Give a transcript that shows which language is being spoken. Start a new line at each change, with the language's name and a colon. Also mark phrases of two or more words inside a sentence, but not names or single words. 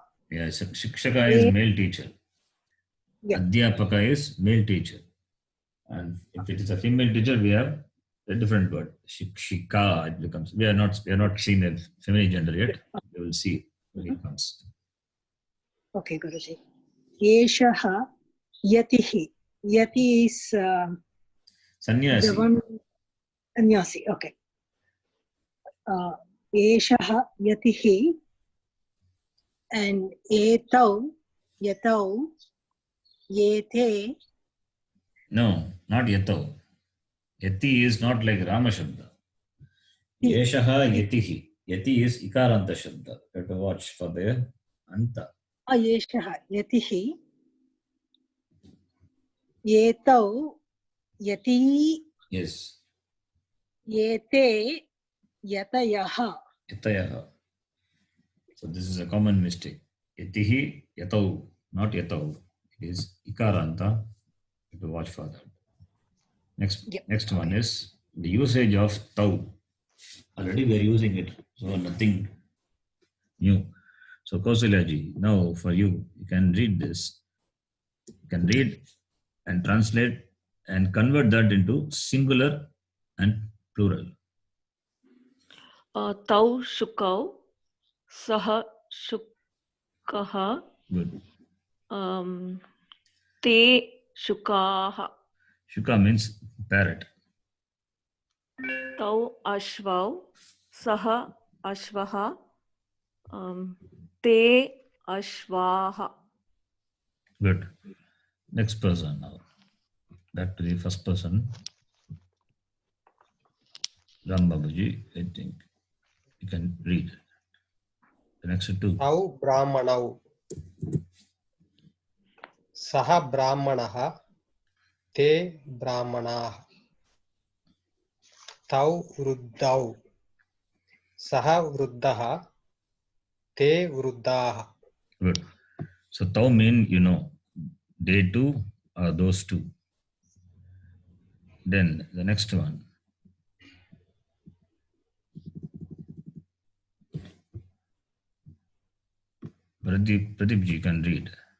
English: Yes, Shikshaka is male teacher. Yeah. Adhyapaka is male teacher. And if it is a female teacher, we have a different word. Shikshika, it becomes. We are not seeing the feminine gender yet. We will see when it comes. Okay, Guruji.
Sanskrit: Yeshaha Yatihi.
English: Yati is Sannyasi. the one. Sannyasi, okay.
Sanskrit: Yeshaha Yatihi and Etau, Yatau, Yete.
English: No, not Yatau. Yati is not like Rama Shabda.
Sanskrit: Yeshaha Yatihi.
English: Yati is Ikaranta Shabda. You have to watch for the Anta.
Sanskrit: Yeshaha Yatihi. Yetau, Yati,
English: Yes.
Sanskrit: Yete, Yatayaha. Yatayaha.
English: So this is a common mistake.
Sanskrit: Yatihi, Yatau,
English: not Yatau. It is Ikaranta. You have to watch for that. Next one is the usage of Tau. Already we are using it, so nothing new. So Kausalyaji, now for you, you can read this. You can read and translate and convert that into singular and plural.
Sanskrit: Tau shukau, saha shukaha,
English: Good.
Sanskrit: te shukaha.
English: Shuka means parrot.
Sanskrit: Tau ashvau, saha ashvaha, te ashvaha.
English: Good. Next person now. Back to the first person. Ram Babuji, I think you can read. The next two.
Sanskrit: Tau Brahmanau. Saha Brahmanaha. Te Brahmanaha. Tau Vruddhau. Saha Vruddhaha. Te Vruddhaha.
English: Good. So Tau mean, they two or those two. Then the next one. Pradeep ji can read.